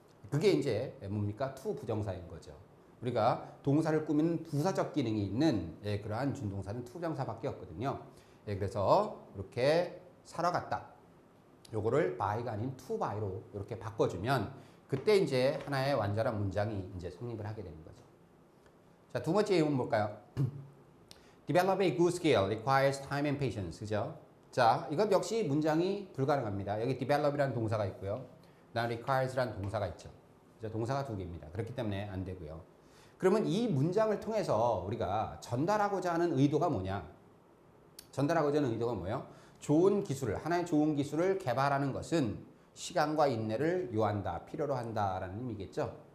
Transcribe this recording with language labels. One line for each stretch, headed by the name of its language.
Korean: 그게 이제 뭡니까? 투부정사인 거죠. 우리가 동사를 꾸미는 부사적 기능이 있는 그러한 준동사는 투부정사밖에 없거든요. 그래서 이렇게 사러 갔다. 요거를 buy가 아닌 to buy로 이렇게 바꿔주면 그때 이제 하나의 완전한 문장이 이제 성립을 하게 되는 거죠. 자, 두 번째 예문 볼까요?
English: Develop a good skill requires time and patience.
Korean: 그죠? 자, 이것 역시 문장이 불가능합니다. 여기 develop이라는 동사가 있고요. 그다음 requires라는 동사가 있죠. 그죠? 동사가 2개입니다. 그렇기 때문에 안 되고요. 그러면 이 문장을 통해서 우리가 전달하고자 하는 의도가 뭐냐? 전달하고자 하는 의도가 뭐예요? 좋은 기술을, 하나의 좋은 기술을 개발하는 것은 시간과 인내를 요한다, 필요로 한다라는 의미겠죠.